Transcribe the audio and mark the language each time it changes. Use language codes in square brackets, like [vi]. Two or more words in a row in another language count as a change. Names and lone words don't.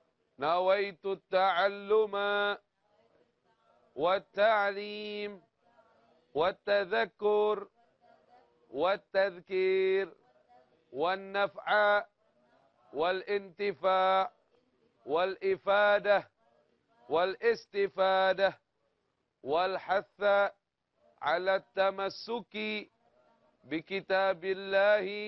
[ar] نويت تعلم والتعليم والتذكر والتذكير والنفع والانتفاع والإفادة والاستفادة والحث على التمسك بكتاب الله